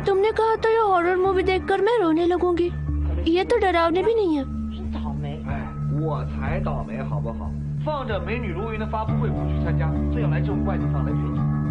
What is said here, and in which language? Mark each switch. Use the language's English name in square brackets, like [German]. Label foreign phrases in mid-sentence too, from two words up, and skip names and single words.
[Hindi] तुमने कहा था ये [English] horror movie [Hindi] देखकर मैं रोने लगूंगी। ये तो डरावनी भी नहीं है। [Chinese] 我才倒霉好不好？放着美女如云的发布会不去参加，非要来这种怪地方来陪你。